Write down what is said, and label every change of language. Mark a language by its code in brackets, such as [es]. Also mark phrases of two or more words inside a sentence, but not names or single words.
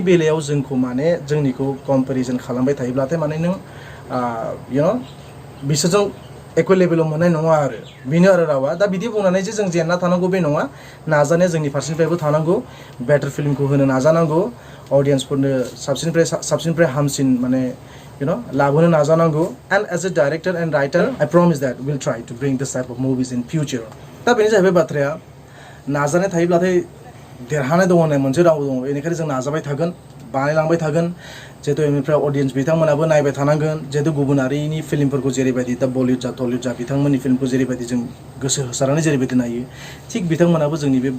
[brx] बेलायाव जोंखौ माने जोंनिखौ कम्पेरिजन खालामबाय थायोब्लाथाय माने नों बिसोरजों एकुवेल लेभेलाव मोननाय नङा आरो बेनो आरो रावा दा बिदि बुंनानै जे जों जेनना थानांगौ बे नङा नाजानाया जोंनि फारसेनिफ्रायबो थानांगौ बेटार फिल्मखौ होनो नाजानांगौ अडियन्सफोरनो साबसिननिफ्राय हामसिन माने लाबोनो नाजानांगौ [en] and as a director and writer I promise that will try to bring this type of movies in future [brx] दा बेनो जाहैबाय बाथ्राया नाजानाय थायोब्लाथाय देरहानाय दङ होननाय मोनसे राव दङ बेनिखायनो जों नाजाबाय थागोन बानायलांबाय थागोन जिहेतु बेनिफ्राय अडियन्स बिथांमोनाबो नायबाय थानांगोन जिहेतु गुबुनारिनि फिल्मफोरखौ जेरैबायदि दा बलिउड जा टलिउड जा बिथांमोननि फिल्मखौ जेरैबायदि जों गोसो होसारनानै जेरैबायदि नायो थिग बिथांमोनाबो जोंनि बे